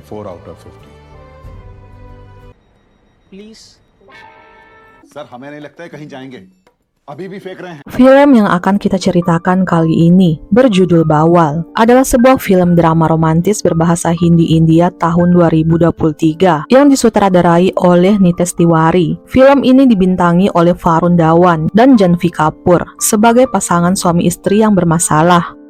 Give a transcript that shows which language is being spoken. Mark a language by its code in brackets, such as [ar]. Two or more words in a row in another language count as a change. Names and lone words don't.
[en] 4 out of 50. [hi] प्लीज। सर हमें नहीं लगता है कहीं जाएंगे, अभी भी फेंक रहे हैं. [id] Film yang akan kita ceritakan kali ini berjudul Bawal adalah sebuah film drama romantis berbahasa Hindi India tahun 2023 yang disutradarai oleh Nitesh Tiwari. Film ini dibintangi oleh Varun Dhawan dan Janhvi Kapoor sebagai pasangan suami istri yang bermasalah.